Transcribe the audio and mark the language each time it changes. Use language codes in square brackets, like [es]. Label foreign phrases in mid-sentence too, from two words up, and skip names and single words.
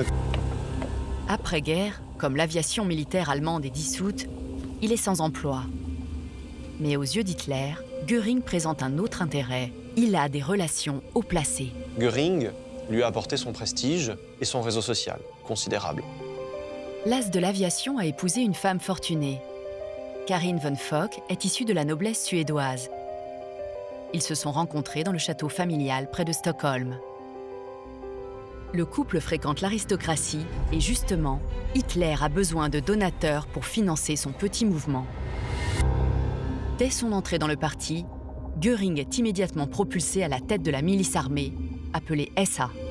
[fr] Après-guerre, comme l'aviation militaire allemande est dissoute, il est sans emploi. Mais aux yeux d'Hitler, Göring présente un autre intérêt. Il a des relations haut placées. Göring lui a apporté son prestige et son réseau social, considérable. L'as de l'aviation a épousé une femme fortunée. Karin von Fock est issue de la noblesse suédoise. Ils se sont rencontrés dans le château familial près de Stockholm. Le couple fréquente l'aristocratie et justement, Hitler a besoin de donateurs pour financer son petit mouvement. Dès son entrée dans le parti, Göring est immédiatement propulsé à la tête de la milice armée, appelée SA.